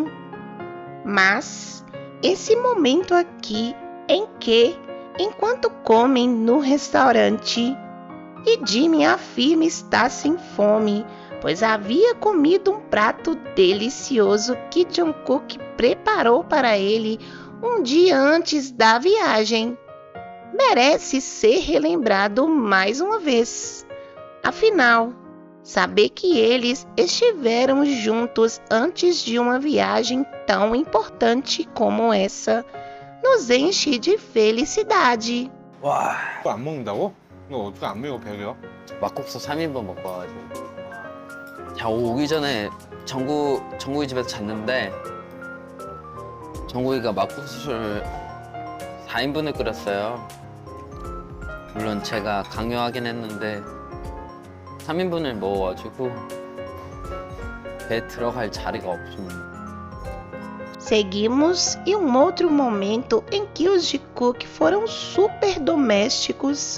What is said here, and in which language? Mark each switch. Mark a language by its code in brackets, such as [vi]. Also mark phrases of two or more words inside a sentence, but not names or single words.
[pt] Mas esse momento aqui em que, enquanto comem no restaurante, e Jimmy afirma estar sem fome, pois havia comido um prato delicioso que Jungkook preparou para ele um dia antes da viagem, merece ser relembrado mais uma vez. Afinal, saber que eles estiveram juntos antes de uma viagem tão importante como essa nos enche de felicidade. [ko] 와 그거 안 먹는다고? 너 어떻게 안 먹어 배려? 막국수 3인분 먹고 와가지고 자 오기 전에 정국이 집에서 잤는데 정국이가 막국수를 4인분을 끓였어요. 물론 제가 강요하긴 했는데 3인분을 먹어가지고 배에 들어갈 자리가 없습니다. [pt] Seguimos em outro momento em que os Jungkook foram super domésticos.